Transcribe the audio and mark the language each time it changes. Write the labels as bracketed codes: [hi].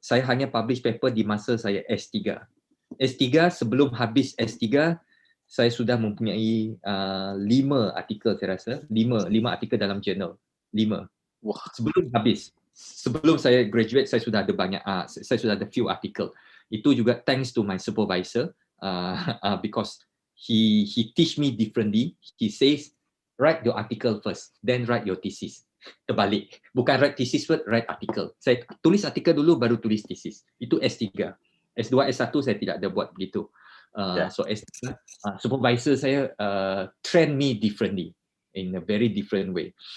[ms] Saya hanya publish paper di masa saya S3. S3 sebelum habis S3 saya sudah mempunyai 5 artikel, saya rasa 5 artikel dalam jurnal. 5. Wah, sebelum habis. Sebelum saya graduate saya sudah ada banyak, saya sudah ada few artikel. Itu juga [en] thanks to my supervisor, because he teach me differently. He says write your article first, then write your thesis. [ms] Terbalik, bukan [en] write thesis first, write article. [ms] Saya tulis artikel dulu baru tulis thesis. Itu S3. S2, S1 saya tidak ada buat begitu. [en] So S3, supervisor saya train me differently, in a very different way.